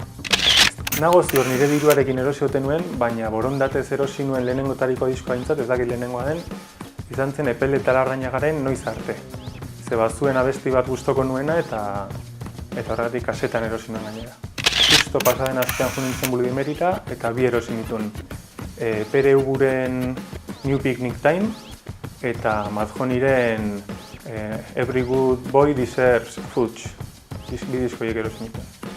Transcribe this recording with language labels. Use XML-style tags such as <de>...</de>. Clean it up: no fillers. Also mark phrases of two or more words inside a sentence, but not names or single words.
<eu>Nago ziur nire diruarekin erosi ote nuen, baina borondatez erosi nuen lehenengotariko diskoa aintzat, ez dakit lehenengoa den, izan zen Epel eta Larrañagaren Noiz arte. Ze bazuen abesti bat gustoko nuena eta horregatik kasetan erosi nuen gainera. Justo pasaden astean jo nintzen Bulbimerita eta bi erosi nituen. Pere Uguren New Picnic Time eta Madjoniren Every Good Boy Deserves Fudge. Bi diskoiek erosi nituen.</eu>